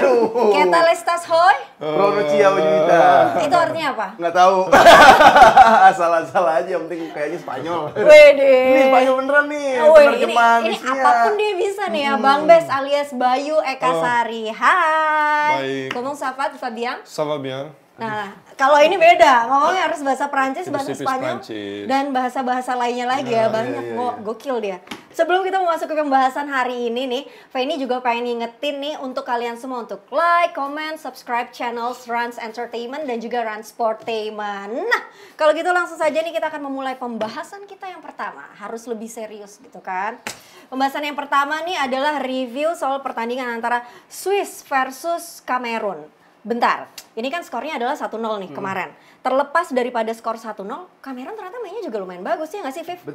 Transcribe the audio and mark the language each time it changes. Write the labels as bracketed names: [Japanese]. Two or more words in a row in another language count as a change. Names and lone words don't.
[Spanish] Kita lestas hoy. Pronuncia Juita. [Indonesian] Itu artinya apa? Nggak tahu. Asal-asal aja, yang penting kayaknya Spanyol. Wede. Ini Spanyol beneran nih. Ini apapun dia bisa nih ya. Bang Bes alias Bayu Eka Sari. Hai. Baik. [French] Comment ça va, Fabian? Ça va bien. [Indonesian] Nah, kalau ini beda, ngomongnya harus bahasa Prancis, bahasa Tipis-tipis Spanyol, Prancis. dan bahasa-bahasa lainnya lagi ya, banyak gokil dia. Sebelum kita memasuki pembahasan hari ini nih, Feni juga pengen ngingetin nih untuk kalian semua untuk [English] like, comment, subscribe channels [Indonesian] Rans Entertainment dan juga Rans Sportainment. Nah, kalau gitu langsung saja nih kita akan memulai pembahasan kita yang pertama, harus lebih serius gitu kan. Pembahasan yang pertama nih adalah review soal pertandingan antara Swiss versus Kamerun. Bentar, ini kan skornya adalah 1-0 nih kemarin. Terlepas daripada skor 1-0, Kamerun ternyata mainnya juga lumayan bagus ya nggak sih, Viv?